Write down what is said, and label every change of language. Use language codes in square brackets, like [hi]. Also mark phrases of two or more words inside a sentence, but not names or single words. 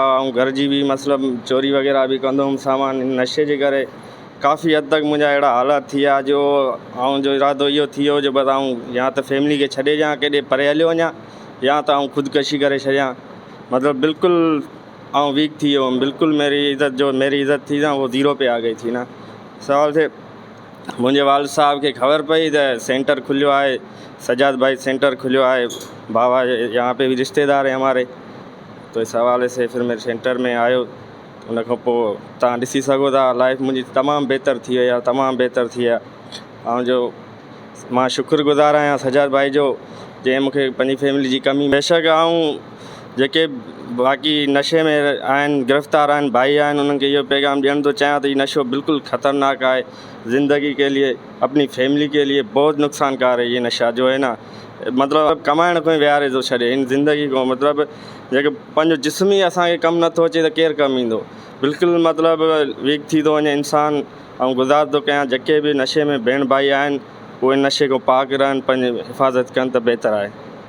[sd] ऐं घर जी बि मतिलबु चोरी वग़ैरह बि कंदो हुउमि सामान। नशे जे करे काफ़ी हद तक मुंहिंजा अहिड़ा हालात थी विया जो ऐं जो इरादो इहो थी वियो जो बसि ऐं या त फैमिली खे छॾे ॾियां, केॾे परे हलियो वञा, या त ऐं ख़ुदकशी करे छॾियां। मतिलबु बिल्कुलु ऐं वीक थी वियो हुउमि। [ur] بالکل میری عزت تھی نا وہ 0 پہ آ گئی تھی نا. [sd] सवाल थे मुंहिंजे वाल साहब खे ख़बर पई त सेंटर खुलियो आहे, सजाद भाई सेंटर खुलियो आहे, [ur] بابا یہاں پہ بھی رشتہ دار ہے ہمارے. تو اس حوالے سے پھر میرے سینٹر میں آیو. [sd] उन खां पोइ तव्हां ॾिसी सघो था लाइफ मुंहिंजी तमामु बहितर थी वई आहे, तमामु बहितर थी आहे। ऐं जो मां शुक्रगुज़ार आहियां सजाद भाई जो, जंहिं मूंखे पंहिंजी फैमिली जी कमी बेशक ऐं जेके बाक़ी नशे में आहिनि, गिरफ़्तार आहिनि भाई आहिनि, उन्हनि खे इहो पैगाम ॾियणु थो चाहियां त हीउ नशो बिल्कुलु ख़तरनाक आहे। [ur] زندگی کے لیے، اپنی فیملی کے لیے بہت نقصان کار ہے یہ نشہ جو ہے نا. [sd] मतिलबु कमाइण खां ई विहारे थो छॾे हिन ज़िंदगी खां। मतिलबु जेके पंहिंजो जिस्म ई असांखे कमु नथो अचे त केरु कमु ईंदो। बिल्कुलु मतिलबु वीक थी थो वञे इंसानु। ऐं गुज़ार थो कयां जेके बि नशे में भेण भाई आहिनि उहे नशे खां पाक रहनि, पंहिंजी हिफ़ाज़त कनि त बहितर आहे।